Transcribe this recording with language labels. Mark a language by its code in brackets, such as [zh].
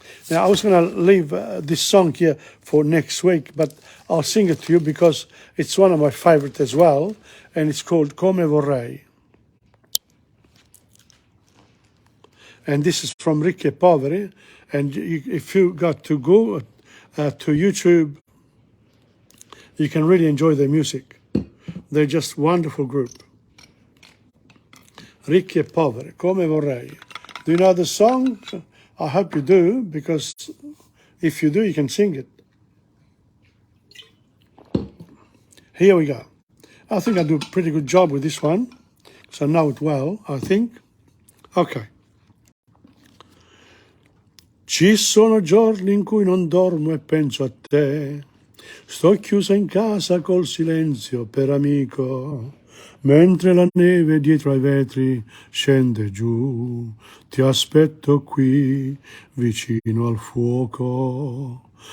[en] Now, I was going to leave this song here for next week, but I'll sing it to you because it's one of my favorite as well, and it's called Come Vorrei. And this is from Ricchi e Poveri, and if you got to go to YouTube, you can really enjoy their music. They're just wonderful group. Ricchi e Poveri, Come Vorrei. Do you know the song? I hope you do, because if you do, you can sing it. Here we go. I think I do a pretty good job with this one, because I know it well, I think. Ok. [it] Ci sono giorni in cui non dormo e penso a te. Sto chiusa in casa col silenzio per amico. Mentre la neve dietro ai vetri scende giù, ti aspetto qui, vicino al fuoco.